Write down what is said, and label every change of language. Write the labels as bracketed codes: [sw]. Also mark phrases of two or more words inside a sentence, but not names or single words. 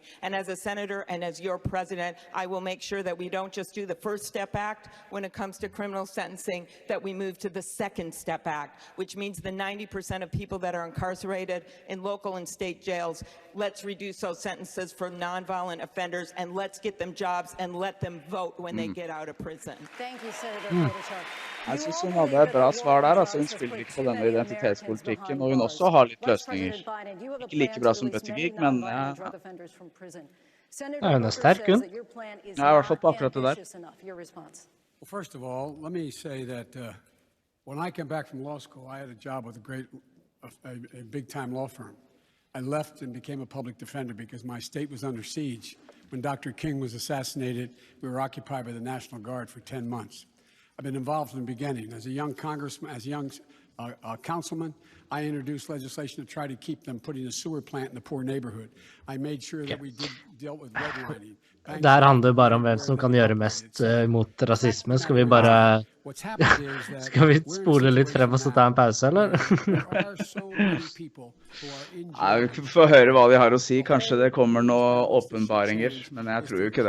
[en] And as a senator and as your president, I will make sure that we don't just do the First Step Act when it comes to criminal sentencing, that we move to the Second Step Act, which means the 90% of people that are incarcerated in local and state jails, let's reduce those sentences for nonviolent offenders, and let's get them jobs and let them vote when they get out of prison. Thank you, Senator. [no] Jeg synes hun hadde et bra svar der, altså hun spiller ikke på denne identitetspolitikken, og hun også har litt løsninger. Ikke like bra som Buttigieg, men ja. Hun sterk, hun. Ja, I hvert fall på akkurat det der. [en] Well, first of all, let me say that when I came back from law school, I had a job with a big-time law firm. I left and became a public defender because my state was under siege. When Dr. King was assassinated, we were occupied by the National Guard for 10 months. I've been involved from the beginning. As a young congressman, as a young councilman, I introduced legislation to try to keep them putting a sewer plant in the poor neighborhood. I made sure that we dealt with redlining. [no] Der handler bare om hvem som kan gjøre mest mot rasisme. Skal vi spole litt frem og så ta en pause, eller? Ja, vi får høre hva de har å si. Kanskje det kommer noen åpenbaringer, men jeg tror jo ikke det.